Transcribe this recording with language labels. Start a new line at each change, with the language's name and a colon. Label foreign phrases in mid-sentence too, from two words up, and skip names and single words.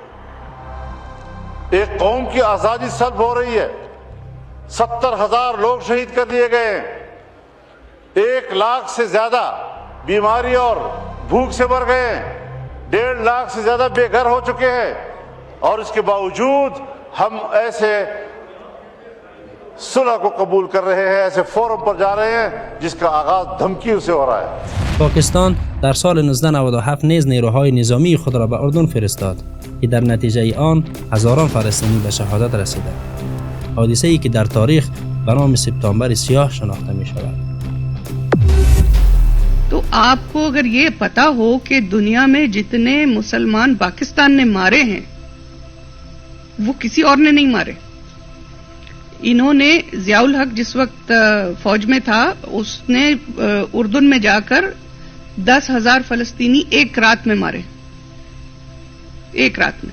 Hindi: एक कौम की आजादी सल्ब हो रही है, 70,000 लोग शहीद कर दिए गए हैं, 1 लाख से ज्यादा बीमारी और भूख से मर गए हैं, 1.5 लाख से ज्यादा बेघर हो चुके हैं और इसके बावजूद हम ऐसे सुलह को कबूल कर रहे हैं, ऐसे फोरम पर जा रहे हैं जिसका आगाज धमकियों से हो रहा है।
Persian: پاکستان در سال 1997 نیز نیروهای نظامی خود را به اردن فرستاد که در نتیجه آن هزاران فلسطینی به شهادت رسیدند. حادثه ای که در تاریخ به نام سپتامبر سیاه شناخته می شود.
Hindi: तो आपको अगर ये पता हो कि दुनिया में जितने मुसलमान पाकिस्तान ने मारे हैं वो किसी और ने नहीं मारे। इन्होंने जियाउल हक जिस वक्त फौज में था उसने उर्दन में जाकर 10,000 फलस्तीनी एक रात में मारे, एक रात में।